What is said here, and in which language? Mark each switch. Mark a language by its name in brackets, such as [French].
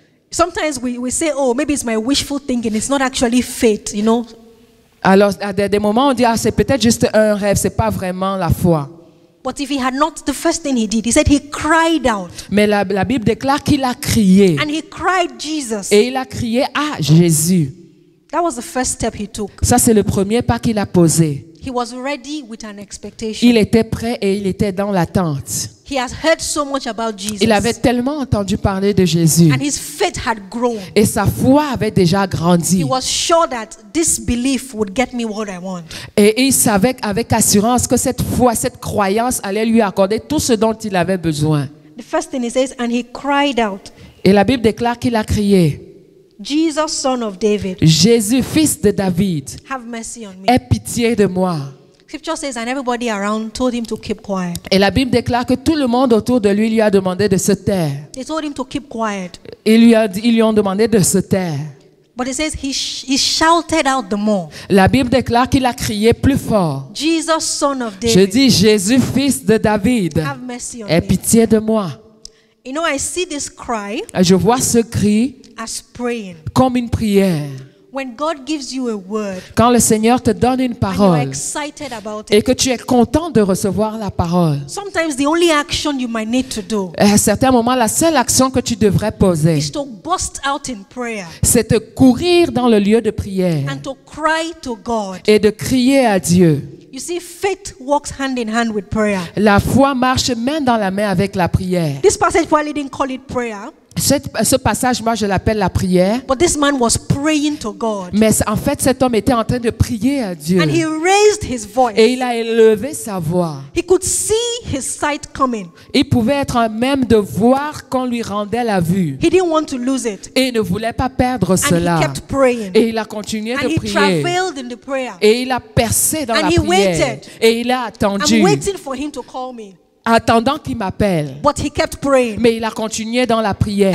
[English] Sometimes we say, oh, maybe it's my wishful thinking. It's not actually fate, you know. [French] Alors, à des moments, on dit, c'est peut-être juste un rêve, c'est pas vraiment la foi. [English] But if he had not, the first thing he did, he said he cried out. [French] Mais la Bible déclare qu'il a crié. [English] And he cried Jesus. [French] Et il a crié à Jésus. [English] That was the first step he took. [French] Ça, c'est le premier pas qu'il a posé. [English] He was ready with an expectation. [French] Il était prêt et il était dans l'attente. [English] He has heard so much about Jesus. [French] Il avait tellement entendu parler de Jésus. [English] And his faith had grown. [French] Et sa foi avait déjà grandi. [English] He was sure that this belief would get me what I want. [French] Et il savait avec assurance que cette foi, cette croyance allait lui accorder tout ce dont il avait besoin. [English] The first thing he says, and he cried out, [French] Et la Bible déclare qu'il a crié, [English] Jesus, son of David, [French] Jésus, fils de David, [English] have mercy on me. [French] aie pitié de moi. [English] Scripture says, and everybody around told him to keep quiet. [French] Et la Bible déclare que tout le monde autour de lui a demandé de se taire. [English] They told him to keep quiet. [French] Ils lui ont demandé de se taire. [English] But it says he shouted out the more. [French] La Bible déclare qu'il a crié plus fort. [English] Jesus, son of [French] Je [English] David, [French] dis, Jésus, fils de David, [English] have mercy on [French] aie [English] me. [French] pitié de moi. [English] You know, I see this cry [French] Je vois ce cri [English] as praying. [French] comme une prière. [English] When God gives you a word [French] Quand le Seigneur te donne une [English] and you're [French] parole [English] excited about [French] et [English] it, [French] que tu es content de recevoir la parole, [English] sometimes the only action you might need to do [French] à certains moments, la seule action que tu devrais poser, [English] is to burst out in prayer [French] c'est de courir dans le lieu de prière [English] and to cry to God. [French] et de crier à Dieu. [English] You see, faith walks hand in hand with prayer. [French] La foi marche main dans la main avec la prière. [English] This passage probably didn't call it prayer, [French] Ce passage, moi, je l'appelle la prière. [English] but this man was praying to God. [French] Mais en fait, cet homme était en train de prier à Dieu. [English] And he raised his voice. [French] Et il a élevé sa voix. [English] He could see his sight coming. [French] Il pouvait être à même de voir qu'on lui rendait la vue. [English] He didn't want to lose it. [French] Et il ne voulait pas perdre [English] And [French] cela. [English] he kept praying. [French] Et il a continué [English] And [French] de [English] he [French] prier. [English] travailed in the prayer. [French] Et il a percé dans [English] And [French] la [English] he [French] prière. [English] waited. [French] Et il a attendu, [English] I'm waiting for him to call me. [French] attendant qu'il m'appelle. [English] But he kept praying. [French] Mais il a continué dans la prière.